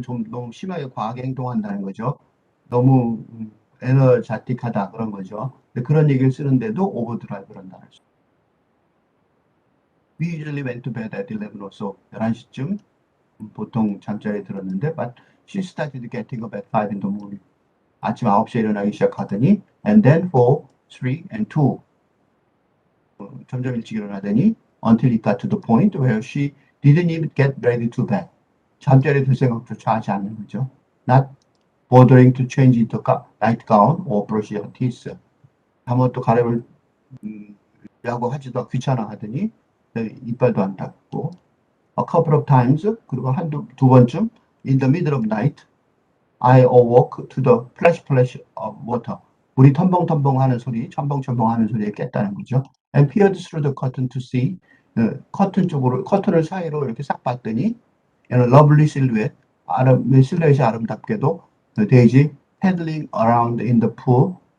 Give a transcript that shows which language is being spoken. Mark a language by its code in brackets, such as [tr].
[ko] 좀 너무 심하게 과하게 행동한다는 거죠. 너무 에너자틱하다 그런 거죠. 근데 그런 얘기를 쓰는데도 오버드라이브란 단어를 써요. [en] We usually went to bed at 11 or so. [ko] 11시쯤 보통 잠자리에 들었는데 [en] but she started getting up at 5 in the morning. [ko] 아침 9시에 일어나기 시작하더니 [en] and then 4, 3 and 2 [ko] 점점 일찍 일어나더니 [en] until it got to the point where she didn't even get ready to bed. [ko] 잠자리에 들 생각조차 하지 않는 거죠. [en] Not bothering to change into nightgown or brush her teeth. [ko] 한번 또 가려고 하지도 귀찮아 하더니 이빨도 안 닦고 [en] a couple of times [ko] 그리고 두 번쯤 [en] in the middle of night I awoke to the splash of water. [ko] 물이 텀벙텀벙 하는 소리, 첨벙첨벙 하는 소리에 깼다는 거죠. [en] And peered through the curtain to see [ko] 커튼을 사이로 이렇게 싹 봤더니 [en] in a lovely silhouette, [ko] 실루엣이 아름답게도 [en] 데이지 paddling around in the pool.